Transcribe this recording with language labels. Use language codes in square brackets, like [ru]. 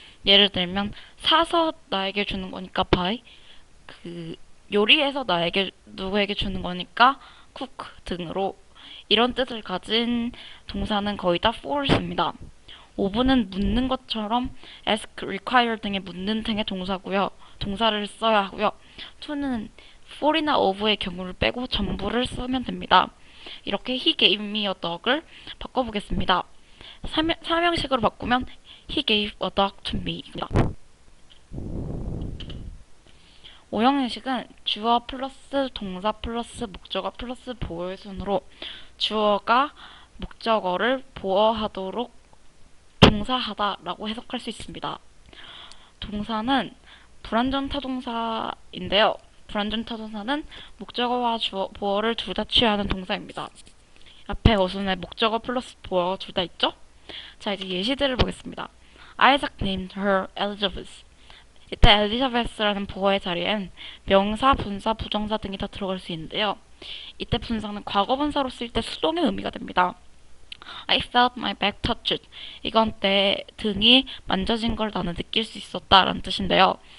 [ko] 예를 들면 사서 나에게 주는 거니까 by, 요리해서 누구에게 주는 거니까 cook 등으로 이런 뜻을 가진 동사는 거의 다 for를 씁니다. of는 묻는 것처럼 ask, require 등의 묻는 등의 동사를 써야 하고요. to는 for이나 of의 경우를 빼고 전부를 쓰면 됩니다. 이렇게 [en] he gave me a dog [ko] 을 바꿔보겠습니다. 삼형식으로 바꾸면 [en] he gave a dog to me [ko] 입니다. 오형식은 주어 플러스 동사 플러스 목적어 플러스 보어의 순으로 주어가 목적어를 보어하도록 동사하다라고 해석할 수 있습니다. 동사는 불완전 타동사인데요. 불완전 타동사는 목적어와 보어를 둘 다 취하는 동사입니다. 앞에 어순에 목적어 플러스 보어 둘 다 있죠? 자, 이제 예시들을 보겠습니다. [en] Isaac named her Elizabeth. [ko] 이때 엘리자베스라는 보어의 자리엔 명사, 분사, 부정사 등이 다 들어갈 수 있는데요. 이때 분사는 과거분사로 쓰일 때 수동의 의미가 됩니다. [en] I felt my back touched. [ko] 이건 내 등이 만져진 걸 나는 느낄 수 있었다 라는 뜻인데요.